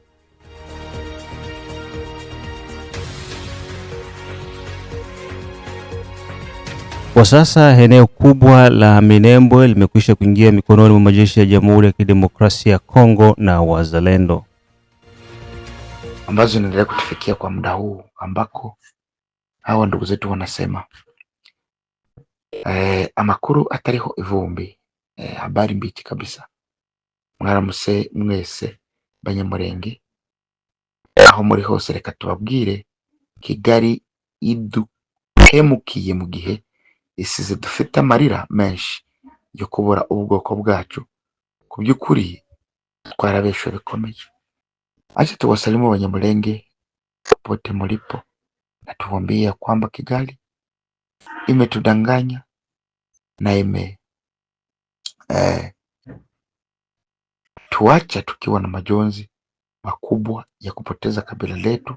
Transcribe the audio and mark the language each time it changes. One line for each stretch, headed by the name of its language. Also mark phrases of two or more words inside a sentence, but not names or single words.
Swahili: Kwa sasa eneo kubwa la Minembwe limekwisha kuingia mikononi mwa majeshi ya Jamhuri ya Kidemokrasia ya Kongo na wazalendo, ambazo zinaendelea kutufikia kwa muda huu ambako hawa ndugu zetu wanasema
Kinyarwanda: amakuru atariho ivumbi,
Swahili: habari mbichi kabisa.
Kinyarwanda: Mwaramuse mwese banyamurenge aho muri hose, reka tubabwire Kigali iduhemukiye mu gihe isize dufite amarira menshi yo kubura ubwoko bwacu. Ku by'ukuri twarabeshwe bikomeye.
Swahili: Acha tuwasalimu Wanyamulenge popote mlipo na tuwaambie ya kwamba Kigali imetudanganya na tuacha tukiwa na majonzi makubwa ya kupoteza kabila letu.